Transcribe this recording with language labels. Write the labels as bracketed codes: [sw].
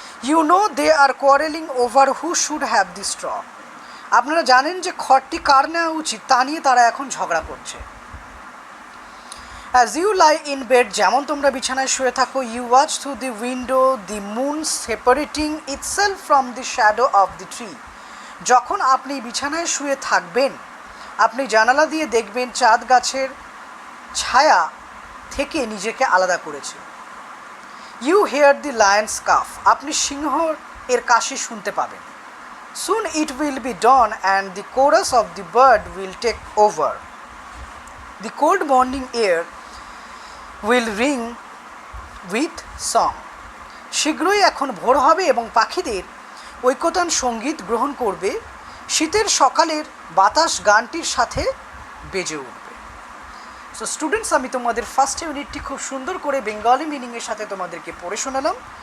[en] You know they are quarreling over who should have the straw. [bn] আপনারা জানেন যে খড়টি কার নেওয়া উচিত তা নিয়ে তারা এখন ঝগড়া করছে। [en] As you lie in bed, [bn] যেমন তোমরা বিছানায় শুয়ে থাকো, [en] you watch through the window the moon separating itself from the shadow of the tree. [bn] যখন আপনি বিছানায় শুয়ে থাকবেন আপনি জানালা দিয়ে দেখবেন চাঁদ গাছের ছায়া থেকে নিজেকে আলাদা করেছে। [en] You hear the lion's cough. [bn] আপনি সিংহ এর কাশি শুনতে পাবেন। [en] Soon it will be dawn and the chorus of the bird will take over. The cold morning air will ring with song. [bn] শীঘ্রই এখন ভোর হবে এবং পাখিদের ঐকতান সঙ্গীত গ্রহণ করবে, শীতের সকালের বাতাস গানটির সাথে বেজে উঠবে। সো স্টুডেন্টস, আমি তোমাদের ফার্স্ট ইউনিটটি খুব সুন্দর করে বেঙ্গলি মিনিংয়ের সাথে তোমাদেরকে পড়ে শোনালাম।